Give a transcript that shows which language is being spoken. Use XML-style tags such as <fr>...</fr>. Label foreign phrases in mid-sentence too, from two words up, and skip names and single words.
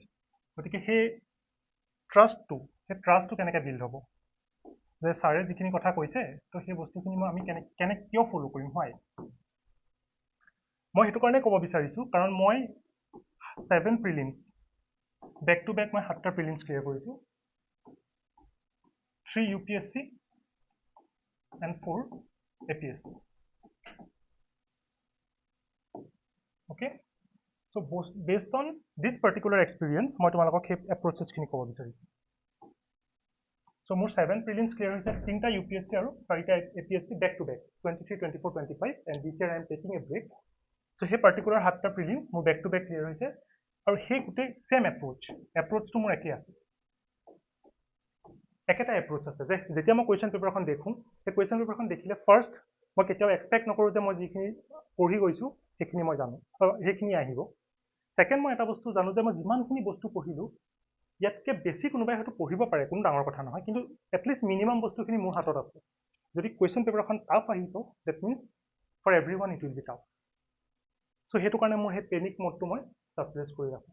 <as>গতিকে সেই ট্ৰাষ্টটো কেনেকৈ বিল্ড হ'ব, যে ছাৰে যিখিনি কথা কৈছে, তো সেই বস্তুখিনি আমি কিয় ফ'ল' কৰিম, হয়? মই সেইটো কাৰণে ক'ব বিচাৰিছোঁ, কাৰণ মই 7</as> <en>prelims back to back</en> <as>মই 7টা প্ৰিলিমছ ক্লিয়াৰ কৰিছোঁ,</as> <en>3 UPSC and 4 APSC। Okay, so based on this particular experience</en> <as>মই তোমালোকক সেই এপ্ৰোচেছখিনি ক'ব বিচাৰিছোঁ</as> <en>So more 7 prelims clear</en> <as>হৈছে 3টা UPSC আৰু 4টা APSC</as> <en>back to back 23 24 25 and this year I am taking a break so</en> <as>সেই particular 7টা prelims মোৰ</as> <en>back to back clear</en> <as>হৈছে আৰু সেই গোটেই</as> <en>same approach</en> <as>টো মোৰ একেই আছে একেটা approach আছে যে যেতিয়া মই</as> <en>question paper</en> <as>খন দেখো সেই</as> <en>question paper</en> <as>খন দেখিলে first মই কেতিয়াও expect নকৰো যে মই যিখিনি পঢ়ি গৈছো সেইখিনি মই জানো সেইখিনি আহিব second মই এটা বস্তু জানো যে মই যিমানখিনি বস্তু পঢ়িলো ইয়াতকে বেছি কোনোবাই হয়তো পঢ়িব পাৰে কোনো ডাঙৰ কথা নহয় কিন্তু</as> <en>at least minimum</en> <as>বস্তুখিনি মোৰ হাতত আছে যদি</as> <en>question paperখন tough</en> <as>আহিব</as> <en>that means for everyone it will be tough</en> <as>সো সেইটো কাৰণে মোৰ সেই</as> <en>panic modeটো</en> <as>মই সাপ্ৰেছ কৰি ৰাখোঁ</as>